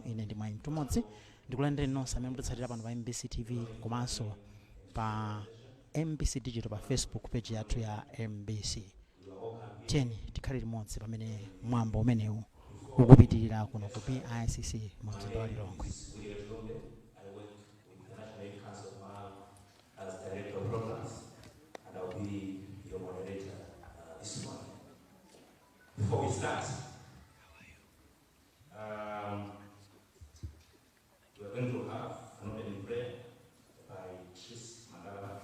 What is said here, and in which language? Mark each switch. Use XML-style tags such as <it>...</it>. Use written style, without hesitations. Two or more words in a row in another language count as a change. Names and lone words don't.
<ny>Ine ndi Mwayi Mtumodzi ndikulandireni nonse amene mutitsatira pano pa MBC TV komanso pa MBC Digital pa Facebook page yathu ya MBC. Tiyeni tikhale limodzi pamene mwambo umenewu ukupitirira kuno ku BICC mu mzinda wa Lilongwe.</ny> <en>As Director of Programs, and I'll be your moderator this morning. Before we start, we're going to have an opening prayer by Tris Mandala.</en>